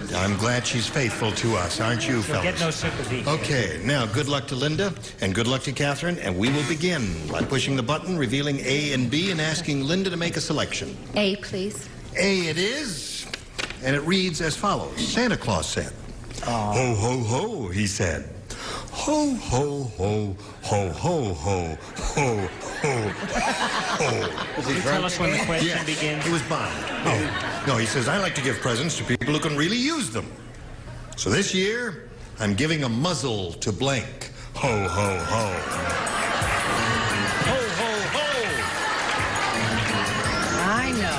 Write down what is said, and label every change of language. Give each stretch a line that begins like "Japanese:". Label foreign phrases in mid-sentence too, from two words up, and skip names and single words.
English: I'm glad she's faithful to us, aren't you, fellas? Get no sympathy. Okay, now good luck to Linda, and good luck to Catherine, and we will begin by pushing the button, revealing A and B, and asking Linda to make a selection. A, please. A it is, and it reads as follows. Santa Claus said, Ho, ho, ho, he said. Ho, ho, ho, ho, ho, ho, ho, ho, ho. Can you tell us when the question Yes, begins? it was Bond. Oh. No, he says, I like to give presents to people who can really use them. So this year, I'm giving a muzzle to blank. Ho, ho, ho. Ho, ho, ho. I know.